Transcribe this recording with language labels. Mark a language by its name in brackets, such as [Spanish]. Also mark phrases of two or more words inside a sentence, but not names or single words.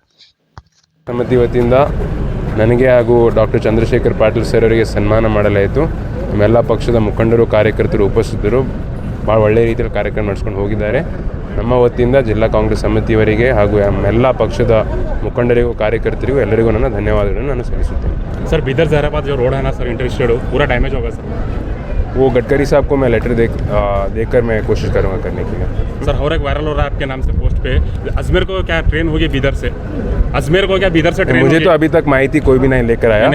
[Kannada] ಸಮಿತಿ ವತಿಯಿಂದ ನನಗೆ ಹಾಗೂ ಡಾಕ್ಟರ್ ಚಂದ್ರಶೇಖರ್ ಪಾಟೀಲ್ ಸರ್ ಅವರಿಗೆ ಸನ್ಮಾನ ಮಾಡಲಾಯಿತು. ನಮ್ಮೆಲ್ಲ ಪಕ್ಷದ ಮುಖಂಡರು, ಕಾರ್ಯಕರ್ತರು ಉಪಸ್ಥಿತರು ಭಾಳ ಒಳ್ಳೆಯ ರೀತಿಯಲ್ಲಿ ಕಾರ್ಯಕ್ರಮ ನಡೆಸ್ಕೊಂಡು ಹೋಗಿದ್ದಾರೆ. ನಮ್ಮ ವತಿಯಿಂದ ಜಿಲ್ಲಾ ಕಾಂಗ್ರೆಸ್ ಸಮಿತಿಯವರಿಗೆ ಹಾಗೂ ಎಲ್ಲ ಪಕ್ಷದ ಮುಖಂಡರಿಗೂ ಕಾರ್ಯಕರ್ತರಿಗೂ ಎಲ್ಲರಿಗೂ ನನ್ನ ಧನ್ಯವಾದಗಳನ್ನು ನಾನು ಸಲ್ಲಿಸುತ್ತೇನೆ. [Hindi] सर बीदर जहराबाद जो रोड है ना सर इंटरस्टेड पूरा डैमेज होगा सर. वो गडकरी साहब को मैं लेटर देकर मैं कोशिश करूँगा करने के लिए. सर और एक वायरल हो रहा है आपके नाम से पोस्ट पे, अजमेर को क्या ट्रेन होगी बीदर से? अजमेर को क्या बीदर से ट्रेन? मुझे तो अभी तक माहिती कोई भी नहीं लेकर आया.